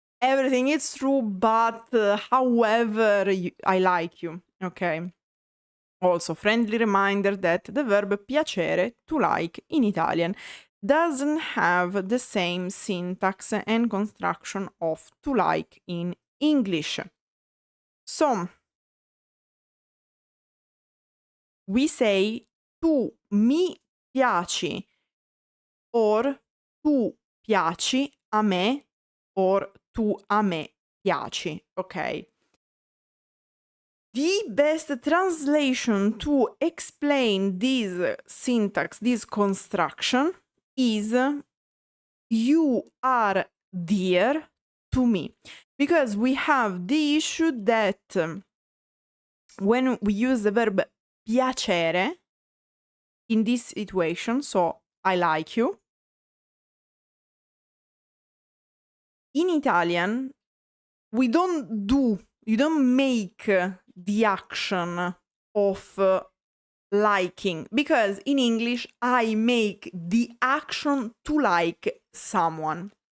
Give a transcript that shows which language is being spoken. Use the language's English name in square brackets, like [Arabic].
[English] everything is true, but however, I like you, okay? Also, friendly reminder that the verb piacere, to like, in Italian, doesn't have the same syntax and construction of to like in English. So, we say [Italian] tu mi piaci [English] or [Italian] tu piaci a me [English] or [Italian] tu a me piaci, [English] okay? The best translation to explain this syntax, this construction, is you are dear to me. Because we have the issue that when we use the verb piacere in this situation, so I like you, in Italian, you don't make the action of liking, because in English I make the action to like someone.